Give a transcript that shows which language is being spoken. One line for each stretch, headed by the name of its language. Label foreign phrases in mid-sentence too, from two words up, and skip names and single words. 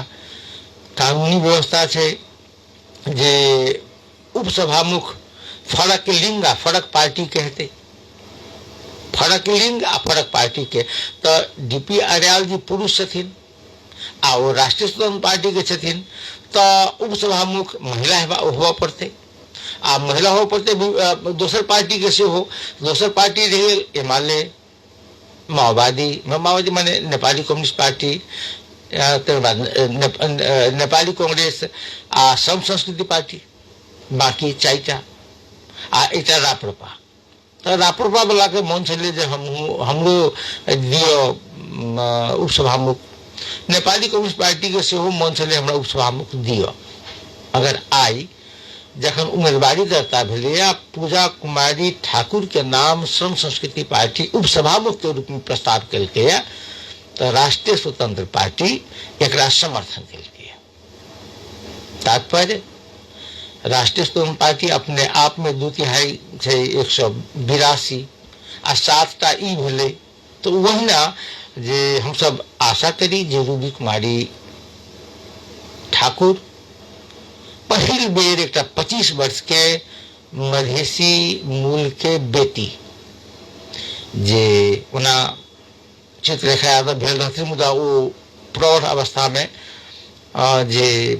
Maithili: कानूनी व्यवस्था छै जे उपसभामुख फरक लिंग आ फरक पार्टी के हेतै, फरक लिंग आ फरक पार्टी के। तो डीपी अरयाल जी पुरुष छथिन आ वो राष्ट्रीय स्वतंत्र पार्टी के छथिन, तो उपसभामुख महिला होबऽ पड़तै आ महिला होबऽ पड़तै दोसर पार्टी के सेहो। दोसर पार्टी रही एमाले, माओवादी माने नेपाली कम्युनिस्ट पार्टी, तकर बाद नेपाली कांग्रेस आ श्रम संस्कृति पार्टी, बाकी 4टा आ एकटा राप्रपा। तो राप्रपा वाला के मन छलै जे हमरो दियो उपसभामुख, नेपाली कम्युनिस्ट पार्टी के सेहो मन छलै हमरा उपसभामुख दियो। अगर आई जखन उम्मीदवारी दर्ता भेलै पूजा कुमारी ठाकुर के नाम श्रम संस्कृति पार्टी उपसभामुख के रूप में प्रस्ताव केलकै, तो राष्ट्रीय स्वतंत्र पार्टी एकरा समर्थन केलकै। तात्पर्य राष्ट्रीय स्वतंत्र पार्टी अपने आप में 2/3 छै 182 आ 7टा ई भेलै। तो वही ना जे हम सब आशा करी जे रूबी कुमारी ठाकुर पहिल बेर एक 25 वर्ष के मधेसी मूल के बेटी जे ओना चित्रलेखा यादव भेल रहथिन, मुदा ओ प्रौढ़ अवस्था में जे